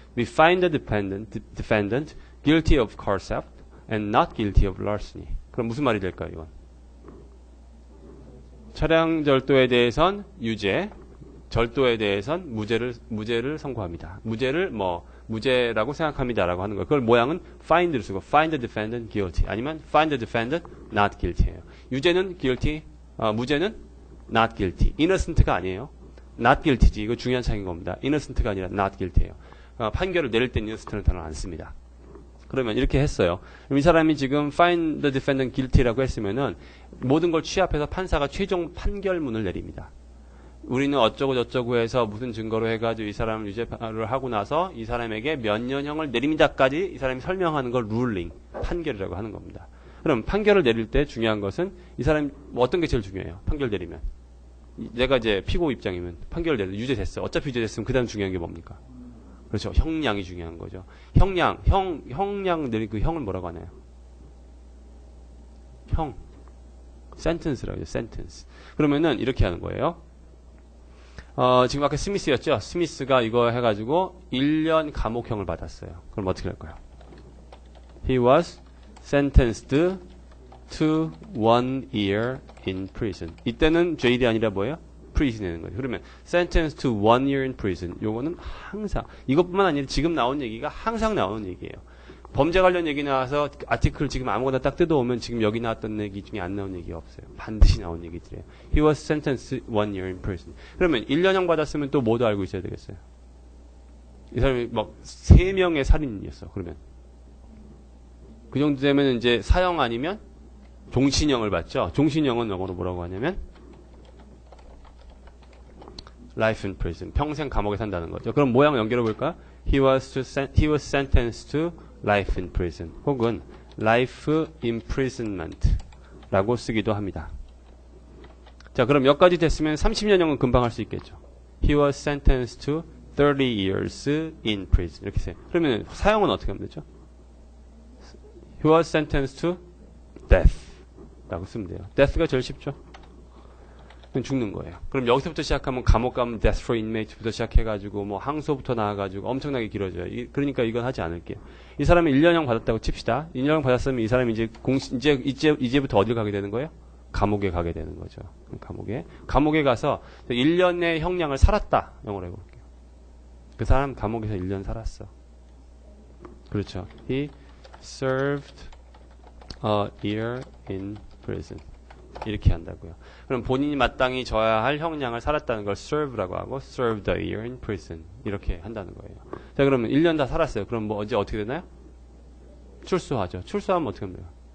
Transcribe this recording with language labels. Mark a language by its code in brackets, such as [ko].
[en] We find the defendant guilty of car theft and not guilty of larceny. [ko] 그럼 무슨 말이 될까요, 이건? 차량 절도에 대해선 유죄, 절도에 대해선 무죄를 선고합니다. 무죄라고 생각합니다라고 하는 거예요. 그걸 모양은 find를 쓰고 [en] find the defendant guilty [ko] 아니면 [en] find the defendant not guilty [ko] 예요. 유죄는 guilty, 무죄는 not guilty. innocent가 아니에요. not guilty지. 이거 중요한 차이인 겁니다. innocent가 아니라 [en] not guilty [ko] 예요. 판결을 내릴 때 innocent는 단어를 안 씁니다. 그러면 이렇게 했어요. 그럼 이 사람이 지금 [en] find the defendant guilty [ko] 라고 했으면은 모든 걸 취합해서 판사가 최종 판결문을 내립니다. 우리는 어쩌고 저쩌고 해서 무슨 증거로 해가지고 이 사람을 유죄를 하고 나서 이 사람에게 몇 년형을 내립니다까지 이 사람이 설명하는 걸 ruling, 판결이라고 하는 겁니다. 그럼 판결을 내릴 때 중요한 것은 이 사람이 어떤 게 제일 중요해요? 판결 내리면. 내가 이제 피고 입장이면 판결을 내려 유죄 됐어. 어차피 유죄 됐으면 그 다음 중요한 게 뭡니까? 그렇죠. 형량이 중요한 거죠. 형량 내린 그 형을 뭐라고 하나요? 형. sentence라고 하죠. sentence. 그러면은 이렇게 하는 거예요. 지금 아까 스미스였죠? 스미스가 이거 해가지고 1년 감옥형을 받았어요. 그럼 어떻게 할까요? [en] He was sentenced to 1 year in prison. [ko] 이때는 jail이 아니라 뭐예요? prison이라는 거죠. [en] 그러면 sentenced to 1 year in prison. [ko] 요거는 항상 이것뿐만 아니라 지금 나온 얘기가 항상 나오는 얘기예요. 범죄 관련 얘기 나와서 아티클 지금 아무거나 딱 뜯어오면 지금 여기 나왔던 얘기 중에 안 나온 얘기가 없어요. 반드시 나온 얘기들이에요. [en] He was sentenced 1 year in prison. [ko] 그러면 1년형 받았으면 또 뭐도 알고 있어야 되겠어요. 이 사람이 막 3명의 살인이었어. 그러면 그 정도 되면 이제 사형 아니면 종신형을 받죠. 종신형은 영어로 뭐라고 하냐면 [en] life in prison. [ko] 평생 감옥에 산다는 거죠. 그럼 모양 연결해 볼까? [en] He was sentenced to life in prison. [ko] 혹은 life imprisonment 라고 쓰기도 합니다. 자, 그럼 여기까지 됐으면 30년형은 금방 할 수 있겠죠. [en] He was sentenced to 30 years in prison. [ko] 이렇게 써요. 그러면 사형은 어떻게 하면 되죠? [en] He was sentenced to death [ko] 라고 쓰면 돼요. death가 제일 쉽죠. 죽는 거예요. 그럼 여기서부터 시작하면 감옥 가면 [en] death for inmate [ko] 부터 시작해가지고 뭐 항소부터 나와가지고 엄청나게 길어져요. 그러니까 이건 하지 않을게요. 이 사람이 1년형 받았다고 칩시다. 1년형 받았으면 이 사람이 이제부터 어딜 가게 되는 거예요? 감옥에 가게 되는 거죠. 감옥에 가서 1년의 형량을 살았다. 영어로 해볼게요. 그 사람 감옥에서 1년 살았어. 그렇죠. [en] He served a year in prison. [ko] 이렇게 한다고요. 그럼 본인이 마땅히 져야 할 형량을 살았다는 걸 serve라고 하고 [en] served a year in prison [ko] 이렇게 한다는 거예요. 자, 그러면 1년 다 살았어요. 그럼 뭐 이제 어떻게 되나요? 출소하죠. 출소하면 어떻게 합니까?